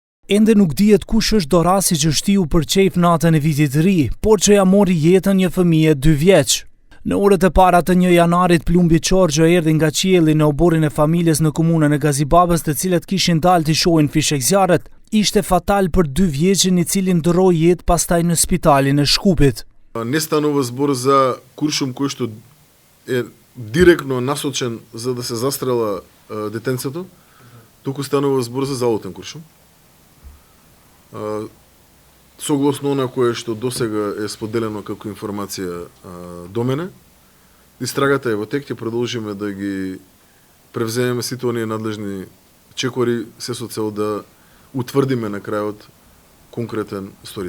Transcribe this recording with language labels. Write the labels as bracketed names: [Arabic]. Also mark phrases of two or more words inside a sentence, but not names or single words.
[Albanian] Ende nuk dihet kush është dorasi që shtiu për qejf natën e vitit të ri, por që ja mori jetën një fëmijë 2 vjeç. Në orët e para të 1 janarit plumbi Qorgjo erdhi nga qielli në oborrin e familjes në komunën e Gazibabës, të cilët kishin dalë të shohin fishek zjarret. Ishte fatal për 2 vjeçin, i cili ndroi jetë pastaj në spitalin e Shkupit. [Macedonian] Не станува збор за куршум кој што е директно насочен за да се застрела детенцето, туку станува збор за залутен куршум. Согласно на кое што досега е споделено како информација до мене, истрагата е во тек, ќе продолжиме да ги превземеме сите оние надлежни чекори, се со цел да утврдиме на крајот конкретен сторител.